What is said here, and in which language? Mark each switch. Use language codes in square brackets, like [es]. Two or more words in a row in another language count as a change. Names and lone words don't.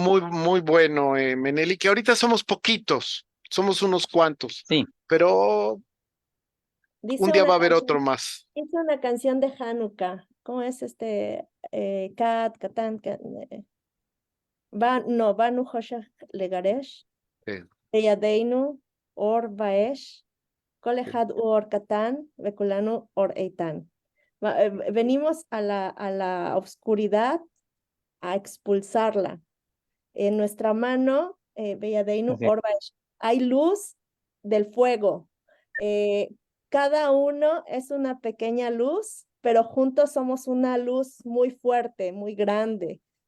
[es] muy bueno, Meneli, que ahorita somos poquitos, somos unos cuantos, Sí, pero un Dice día una va a haber otro canción, más. dice una canción de Hanukkah. ¿Cómo es no, [he] באנו חושך לגרש, Eh, בידינו אור באש כל אחד הוא אור קטן וכולנו אור איתן. [es] Venimos a la oscuridad a expulsarla. En nuestra mano, Beyadeinu ok. [he] אור באש, [es] hay luz del fuego. Eh, Cada uno es una pequeña luz, pero juntos somos una luz muy fuerte, muy grande.